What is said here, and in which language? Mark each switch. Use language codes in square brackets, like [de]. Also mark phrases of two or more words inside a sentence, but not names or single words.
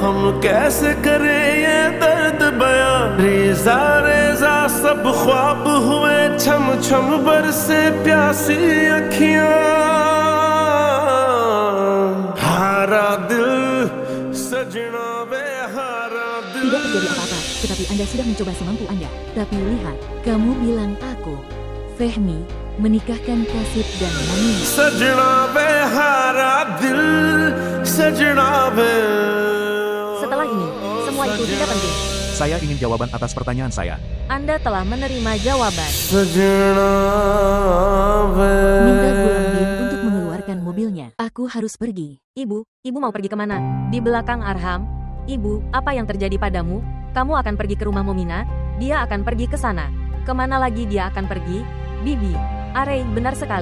[hi] कैसे करे ये दर्द बयां रेजा रेजा सब ख्वाब हुए छम छम बरसे प्यासी अखियां हारा दिल सजना वे हारा दिल. [id] Tidak terjadi apa-apa, tetapi Anda sudah mencoba semampu Anda. Tapi lihat, kamu bilang aku, Fehmi, menikahkan Kasib dan Momina. [hi] सजना वे हारा दिल सजना वे. [id] Setelah ini, semua itu tidak penting. Saya ingin jawaban atas pertanyaan saya. Anda telah menerima jawaban. [hi] सजना वे. [id] Minta Gulam Bin untuk mengeluarkan mobilnya. Aku harus pergi. Ibu mau pergi kemana? Di belakang Arham. Ibu, apa yang terjadi padamu? Kamu akan pergi ke rumah Momina? Dia akan pergi ke sana. Kemana lagi dia akan pergi? Bibi, Arey, benar sekali.